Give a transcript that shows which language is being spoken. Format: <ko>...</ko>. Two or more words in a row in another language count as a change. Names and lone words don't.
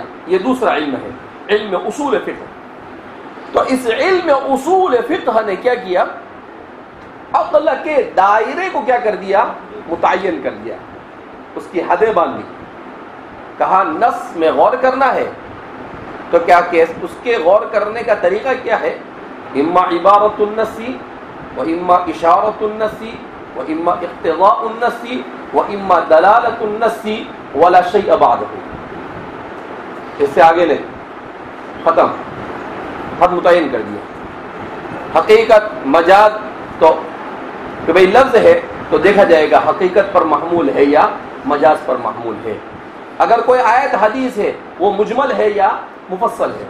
<ur>یہ دوسرا علم ہے، علم اصول فقہ۔ تو اس علم اصول فقہ نے کیا کیا؟ عقل کے دائرے کو کیا کر دیا؟ متعین کر دیا، اس کی حدیں باندھ دی۔ کہا نص میں غور کرنا ہے تو کیا کہ اس کے غور کرنے کا طریقہ کیا ہے؟</ur> <ar>اما عبارت النصی و اما اشارت النصی و اما اقتضاء النصی و اما دلالت النصی ولا شیء بعدہ۔</ar> <ur>اس سے آگے نہیں، ختم، حد متعین کر دیا۔ حقیقت مجاز تو کہ بھئی لفظ ہے تو دیکھا جائے گا حقیقت پر محمول ہے یا مجاز پر محمول ہے۔ اگر کوئی آیت حدیث ہے وہ مجمل ہے یا مفصل ہے۔</ur>